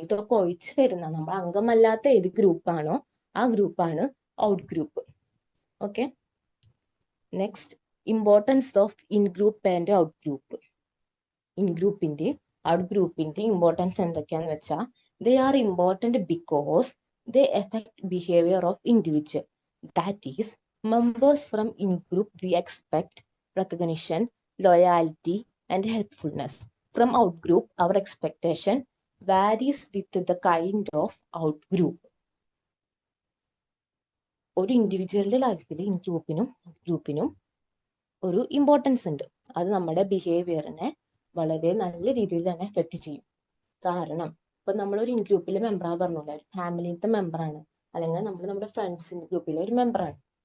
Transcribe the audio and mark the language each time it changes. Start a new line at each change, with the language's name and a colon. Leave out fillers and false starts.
Malayalam: ഇതൊക്കെ ഒഴിച്ച് വരുന്ന നമ്മൾ അംഗമല്ലാത്ത ഏത് ഗ്രൂപ്പാണോ ആ ഗ്രൂപ്പാണ് out group.
English: Okay, next importance of in group and out group.
Malayalam: In ഗ്രൂപ്പിന്റെ ഔട്ട് ഗ്രൂപ്പിന്റെ ഇമ്പോർട്ടൻസ് എന്തൊക്കെയാന്ന് വെച്ചാൽ
English: They are important because they effect behaviour of individual. That is, members from in-group we expect recognition, loyalty, and helpfulness. From out-group, our expectation varies with the kind of out-group.
Malayalam: ഒരു ഇൻഡിവിജ്വലിന്റെ ലൈഫിൽ in ഗ്രൂപ്പിനും ഒരു importance ഉണ്ട്. അത് നമ്മുടെ ബിഹേവിയറിനെ വളരെ നല്ല രീതിയിൽ തന്നെ എഫക്ട് ചെയ്യും. കാരണം ഇപ്പൊ നമ്മളൊരു ഇൻ ഗ്രൂപ്പിലെ മെമ്പറാ പറഞ്ഞില്ല, ഒരു ഫാമിലിത്തെ മെമ്പറാണ്, അല്ലെങ്കിൽ നമ്മൾ നമ്മുടെ ഫ്രണ്ട്സിന്റെ ഗ്രൂപ്പിലെ ഒരു മെമ്പറാണ്.